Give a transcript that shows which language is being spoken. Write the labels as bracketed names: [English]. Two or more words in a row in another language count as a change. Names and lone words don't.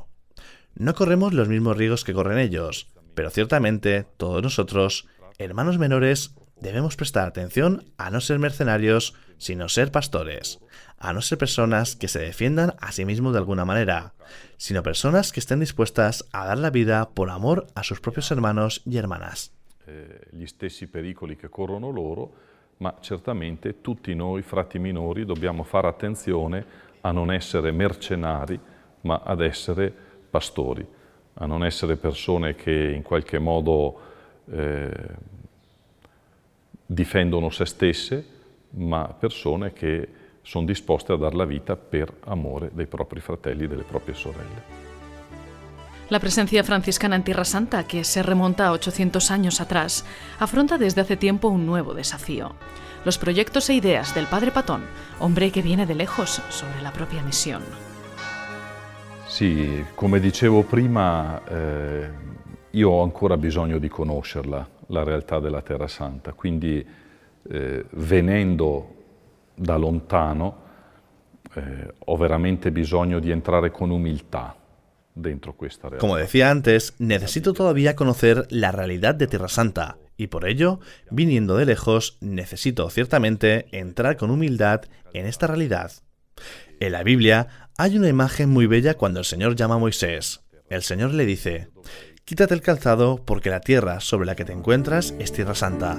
[Spanish] No corremos los mismos riesgos que corren ellos, pero ciertamente todos nosotros, hermanos menores, debemos prestar atención a no ser mercenarios, sino ser pastores, a no ser personas que se defiendan a sí mismos de alguna manera, sino personas que estén dispuestas a dar la vida por amor a sus propios hermanos y hermanas. [Italian] Gli stessi pericoli che corrono loro, ma certamente tutti noi, frati minori, dobbiamo fare attenzione a non essere mercenari, ma ad essere pastori, a non essere persone che in qualche modo difendono se stesse, ma persone che sono disposte a dar la vita per amore dei propri fratelli e delle proprie sorelle. [Spanish] La presencia franciscana en Tierra Santa, que se remonta a 800 años atrás, afronta desde hace tiempo un nuevo desafío. Los proyectos e ideas del Padre Patón, hombre que viene de lejos sobre la propia misión. [Italian] Sì, come dicevo prima, io ho ancora bisogno di conoscerla, la realtà della Terra Santa, quindi venendo da lontano ho veramente bisogno di entrare con umiltà dentro questa realtà. [Spanish] Como decía antes, necesito todavía conocer la realidad de Tierra Santa y por ello, viniendo de lejos, necesito ciertamente entrar con humildad en esta realidad. En la Biblia hay una imagen muy bella cuando el Señor llama a Moisés. El Señor le dice: quítate el calzado porque la tierra sobre la que te encuentras es Tierra Santa.